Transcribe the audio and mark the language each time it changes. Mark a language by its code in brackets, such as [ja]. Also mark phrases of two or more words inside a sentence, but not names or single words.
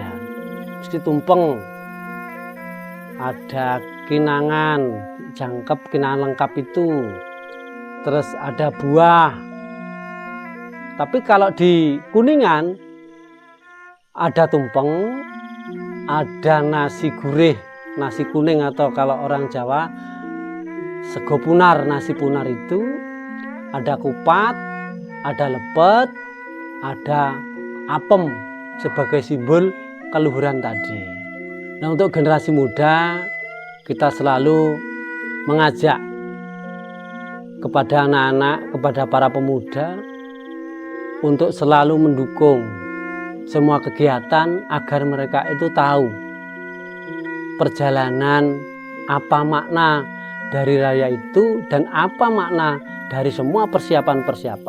[id] Mesti tumpeng. Ada kinangan, jangkep, kinangan lengkap itu. Terus ada buah. Tapi kalau di Kuningan ada tumpeng, ada nasi gurih, nasi kuning, atau kalau orang Jawa [jv] sego punar, [id] nasi punar itu. Ada kupat, ada lepet, ada apem sebagai simbol keluhuran tadi. Nah, untuk generasi muda kita selalu mengajak kepada anak-anak, kepada para pemuda untuk selalu mendukung semua kegiatan agar mereka itu tahu perjalanan, apa makna dari raya itu dan apa makna dari semua persiapan-persiapan.